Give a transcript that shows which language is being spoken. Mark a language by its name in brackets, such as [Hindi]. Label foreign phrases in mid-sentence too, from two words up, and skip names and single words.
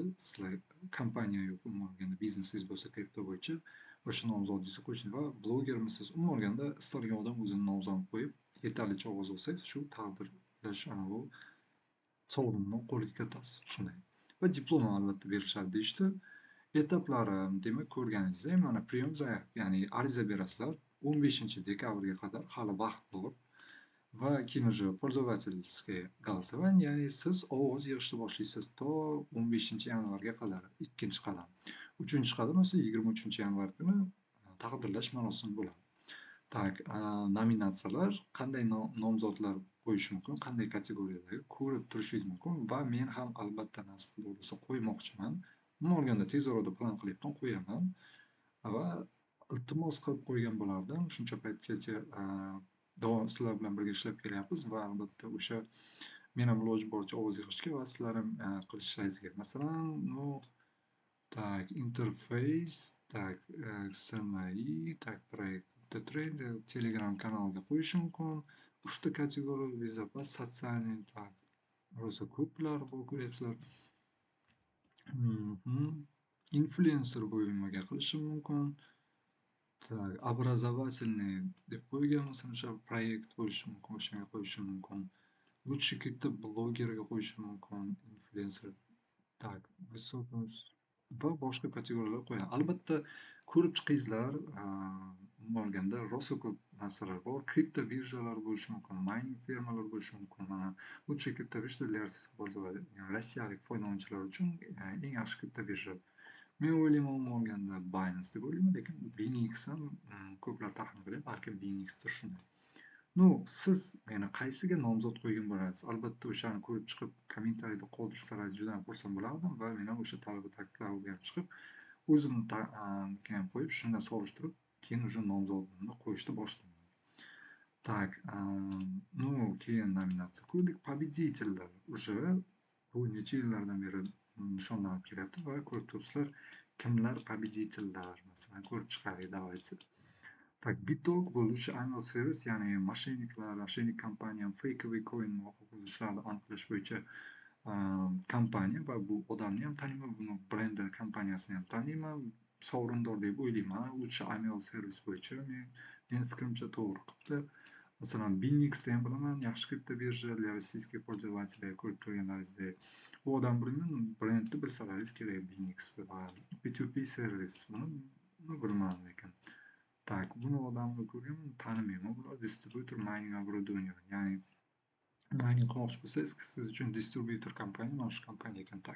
[Uzbek] Sizlar kompaniya yoki umuman olganda biznesingiz bo'lsa kripto bo'yicha o'sha nomzodingizni qo'yishingiz va blogermisiz, umuman olganda istalgan odam o'zini nomzodini qo'yib, yetarlicha ovoz olsangiz, shu taqdirlash anavi sovrinni qo'lga kiritasiz, shunday. Va diplom ham albatta berishadi deyishdi. Etaplari demak ko'rganingizdek, mana [Russian] прием заявок, [Uzbek] ya'ni ariza berasizlar 15 dekabrga qadar hali vaqt bor va keyin [Russian] уже пользовательский голосование, [Uzbek] ya'ni siz ovoz yig'ishni boshlaysiz to 15 yanvarga qadar, ikkinchi qadam. Uchinchi qadam esa 23 yanvar kuni taqdirlash marosimi bo'ladi. Так, nominatsiyalar qanday nomzodlar qo'yish mumkin, qanday kategoriyadagi ko'rib turishingiz mumkin va men ham albatta nasib qilib bo'lsa qo'ymoqchiman. Umuman olganda tez orada plan qilyapman, qo'yaman va iltimos qilib qo'ygan bo'lardim. Shuncha paytgacha sizlar bilan birga ishlab kelyapmiz va albatta o'sha men ham iloji boricha ovoz yig'ishga va sizlar ham qilishlaringizga. Masalan, [Russian] ну, так, интерфейс, так, SMI, так, проект трейдер, [Uzbek] Telegram kanaliga qo'yish mumkin. 3 ta kategoriya, [Russian] безопасность, социальный, так, [Uzbek] rosa ko'plar bor ko'ryapsizlar. Influencer bo'limiga qilishim mumkin. [Russian] Так, образовательный [Uzbek] deb qo'ygan, masalan, o'sha proyekt bo'lishi mumkin, o'shanga qo'yishim mumkin. Лучший kripto blogerga qo'yishim mumkin, influencer. [Russian] Так, высокий [Uzbek] va boshqa kategoriyalar qo'yaman. Albatta ko'rib chiqingizlar, umuman olganda rosa ko'p narsalar bor. Kripto birjalar bo'lishi mumkin, mining fermalar bo'lishi mumkin. [Russian] Mana лучший [Uzbek] kripto birja [Russian] для российских пользователей, [Uzbek] rossiyalik foydalanuvchilar uchun eng yaxshi kripto birja. Men o'ylayman, umuman olganda Binance deb o'ylayman, lekin BingX ham ko'plar taxmin qilyapti, balkim BingXdir, shunday. Ну, siz meni qaysiga nomzod qo'ygan bo'lasiz? Albatta o'shani ko'rib chiqib, kommentariyda qoldirsangiz juda ham xursand bo'lardim va men ham o'sha talab va takliflar o'rganib chiqib, o'zimni ham qo'yib, shundan solishtirib, keyin уже nomzodimni qo'yishni boshlayman. [Russian] Так, ну, [Uzbek] keyin nominatsiya ko'rdik. [Russian] Победительlar уже [Uzbek] bu necha yillardan beri nishonlanib kelyapti va ko'rib turibsizlar, kimlar победительlar, masalan, ko'rib chiqaylik, [Russian] давайте. [Uzbek] Так, Bitok bu лучший email servis, ya'ni moshennik kompaniya, fakeовый coin va hokazo ishlarni aniqlash bo'yicha kompaniya va bu odamni ham taniyman, buni brendi kompaniyasini ham taniyman, sovrindor deb o'ylayman. Лучший email servis bo'yicha meni fikrimcha to'g'ri qilibdi. Masalan, BingXni ham bilaman, yaxshi kripto birja [Russian] для российских пользователей, [Uzbek] ko'rib turganlaringizdek. Bu odamni bilmayman, brendni bilsalaringiz kerak BingX va P2P servis, buni bilmadim lekin. Так, buni odamni ko'rganman, tanimayman. Bular distributor mining оборудование, ya'ni mining qilmoqchi bo'lsangiz, siz uchun distributor kompaniya, mana shu kompaniya ekan. [Russian] Так.